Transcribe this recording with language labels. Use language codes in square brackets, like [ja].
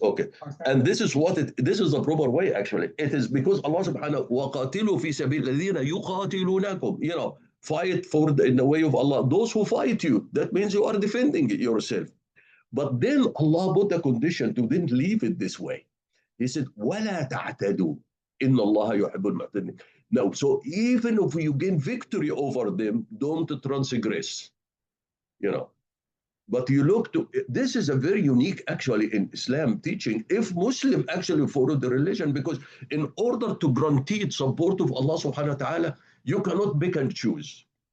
[en] Okay, and this is this is the proper way actually. It is because Allah subhanahu wa ta'ala [ar] fi sabil ladina yuqatilunakum, [en] fight in the way of Allah. Those who fight you, that means you are defending yourself. But then Allah put a condition to then leave it this way. He said, [ar] وَلَا تَعْتَدُوا إِنَّ اللَّهَ يُحِبُّ الْمُعْتَدِينَ. [en] Now, so even if you gain victory over them, don't transgress. But you look to, this is a very unique actually in Islam teaching, if Muslim actually follow the religion, because in order to guarantee support of Allah subhanahu wa ta'ala, you cannot pick and choose.